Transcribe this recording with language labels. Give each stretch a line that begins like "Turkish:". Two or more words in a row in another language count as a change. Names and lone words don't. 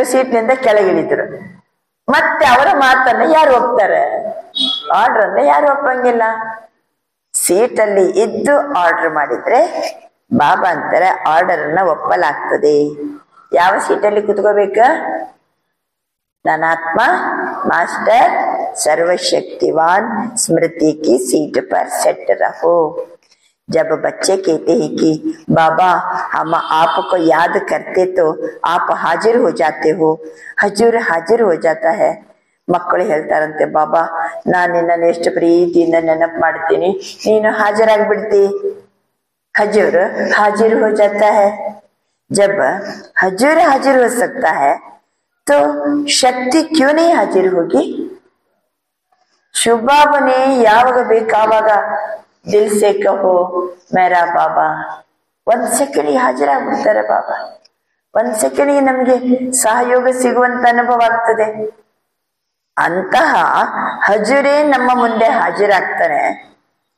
Kannada: ಸೀಟ್ನಿಂದ ಕೆಳಗಿಳಿದ್ರು. ಮತ್ತೆ ಅವರ ಮಾತನ್ನ ಯಾರು ಒಪ್ತಾರೆ? ಆರ್ಡರ್ ಅನ್ನ ಯಾರು ಒಪ್ಪಂಗಿಲ್ಲ. ಸೀಟಲ್ಲಿ ಇದ್ದು ಆರ್ಡರ್ ಮಾಡಿದ್ರೆ ಬಾಬಾ ಅಂತಾರೆ ಆರ್ಡರ್ ಅನ್ನ ಒಪ್ಪಲಾಗ್ತದೆ. ಯಾವ ಸೀಟಲ್ಲಿ ಕುತ್ಕೋಬೇಕ? ನನ್ನ ಆತ್ಮ ಮಾಸ್ಟರ್
Hindi: सर्वशक्तिवान स्मृति की सीट पर सेट रहो. जब बच्चे कहते हैं कि बाबा हम आपको याद करते तो आप हाजिर हो जाते हो, हजूर हाजिर हो जाता है.
Kannada: ಮಕ್ಕಳು ಹೇಳ್ತಾರಂತೆ, ಬಾಬಾ ನಾನು ನಿನ್ನನ್ನು ಎಷ್ಟು ಪ್ರೀತಿಯಿಂದ ನೆನಪು ಮಾಡ್ತೀನಿ, ನೀನು ಹಾಜರಾಗ್ಬಿಡ್ತಿ.
Hindi: हजूर हाजिर हो जाता है. जब हजूर हाजिर हो सकता है तो शक्ति क्यों नहीं हाजिर होगी?
Kannada: ಶುಭಾಬನೆ ಯಾವಾಗ ಬೇಕಾವಾಗ
Hindi: दिल से कहो मेरा बाबा.
Kannada: ಒಂದ್ ಸೆಕೆಂಡ್ಗೆ ಹಾಜರಾಗ್ಬಿಡ್ತಾರೆ ಬಾಬಾ. ಒಂದ್ ಸೆಕೆಂಡ್ಗೆ ನಮ್ಗೆ ಸಹಯೋಗ ಸಿಗುವಂತ ಅನುಭವ ಆಗ್ತದೆ. ಅಂತಹ ಹಜೂರೇ ನಮ್ಮ ಮುಂದೆ ಹಾಜರಾಗ್ತಾನೆ.